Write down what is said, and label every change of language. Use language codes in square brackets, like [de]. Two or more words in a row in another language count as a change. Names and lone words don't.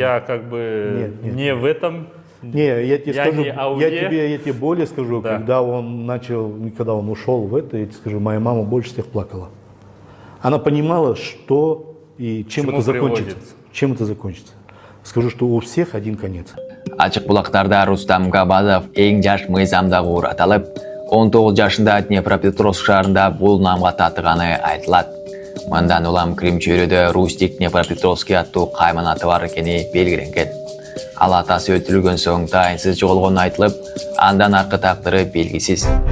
[ru] я как бы не в этом. Не, я тебе скажу, не я тебе более скажу, да. когда он ушел в это, я тебе скажу, моя мама больше всех плакала. Она понимала, что и чем это закончится. Чем это закончится. Скажу, что у всех один конец. [ky] Ачык булактарда Рустам Габазов эң жаш мыйзамдагы уур аталып, 19 жашында Днепропетровск шаарында бул намга татыганы айтылат. Мындан улам кирим чөйрөдө Рустик Днепропетровский аттуу кайман аты бар экени белгиленген. Ал атасы өлтүрүлгөн соң дайынсыз жоголгону айтылып, андан аркы тактыры белгисиз.